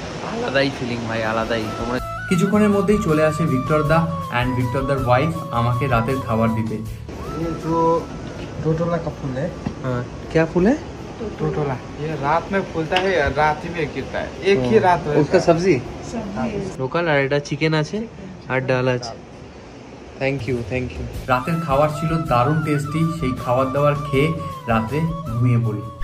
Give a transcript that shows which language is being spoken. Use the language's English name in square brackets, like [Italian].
[Bangla] আলাদাই ফিলিং ভাই, আলাদাই। তোমরা কিছুক্ষণের মধ্যেই চলে আসে ভিক্টর দা অ্যান্ড ভিক্টর দার ওয়াইফ আমাকে রাতের খাবার দিতে। [Hindi] टोटोला का फूल है। हाँ, क्या फूल है? टोटोला ये रात में फूलता है और रात ही में गिरता है, एक ही रात में। उसका सब्जी [Bangla] লোকাল আর এটা চিকেন আছে আর ডাল আছে। Thank you. রাতের খাবার ছিল দারুণ টেস্টি। সেই খাবার দাবার খেয়ে রাতে ঘুমিয়ে পড়ি।